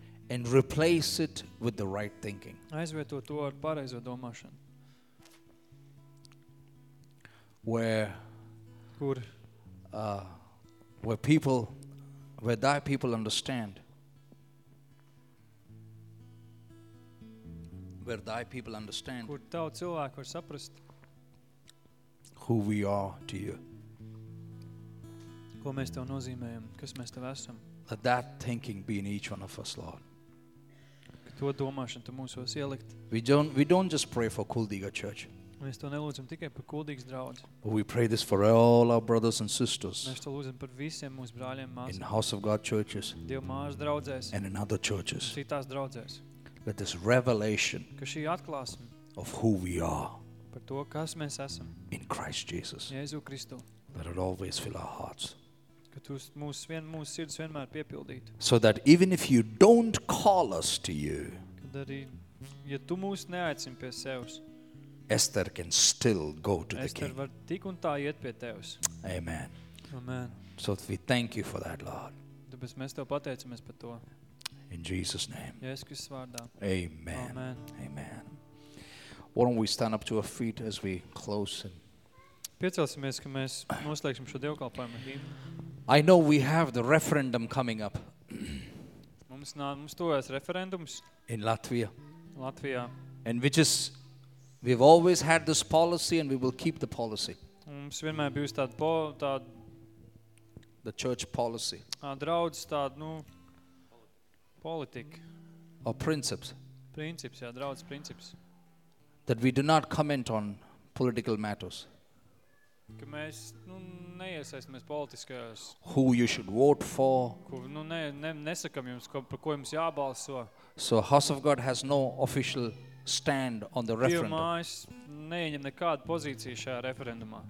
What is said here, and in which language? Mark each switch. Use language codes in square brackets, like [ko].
[en] And replace it with the right thinking. [lv] Aizvieto to ar pareizo domāšanu. [en] Where [lv] kur [en] where people, where thy people understand. Where thy people understand [lv] kur tavu cilvēku var saprast [en] who we are to you. [lv] Ko mēs tev nozīmējam, kas mēs tev esam. [en] Let that thinking be in each one of us, Lord. [lv] To domāšanu tu mūs vēl ielikt. [en] We don't just pray for Kuldīga church. [lv] Mēs to nelūdzam tikai par Kuldīgas draudzi. [en] But we pray this for all our brothers and sisters. [lv] Mēs to lūdzam par visiem mūsu brāļiem māsām. [en] In House of God churches. [lv] Dieva mājas draudzēs. [en] And in other churches. [lv] Citās draudzēs. [en] That this revelation [lv] ka šī atklāsme [en] of who we are [lv] par to, kas mēs esam [en] in Christ Jesus. [lv] Jēzu Kristu. [en] That it always fill our hearts. [lv] Ka tu mūsu sirds vienmēr piepildītu. [en] So that even if you don't call us to you, [lv] kad arī, ja tu mūs neaicini pie sevs, [en] Esther can still go to [lv] Esther [en] the king. [lv] Var tik un tā iet pie tevs. [en] Amen. Amen. So we thank you for that, Lord. [lv] Tāpēc mēs tev pateicamies par to. [en] In Jesus' name. [lv] Jēzus Kristus vārdā. [en] Amen. Amen. Amen. Why don't we stand up to our feet as we close and [lv] Piecelsimies, ka mēs noslēgsim šo dievkalpojumu. [en] I know we have the referendum coming up. [lv] Mums tojas referendums. [en] In Latvia. [lv] Latvijā. [en] And which is, we've always had this policy and we will keep the policy. [lv] Mums vienmēr bijusi tāda [en] the church policy. [lv] Draudzes tāda, politika. [en] Or principles. [lv] Princips, jā, draudzes princips. [en] That we do not comment on political matters. [lv] Ka mēs, neiesaistamies politiskajos. [en] Who you should vote for. [lv] Nesakam jums, par ko jums jābalso. [en] So House of God has no official stand on the referendum. [lv] Dievu mājas neieņem nekādu pozīciju šajā referendumā.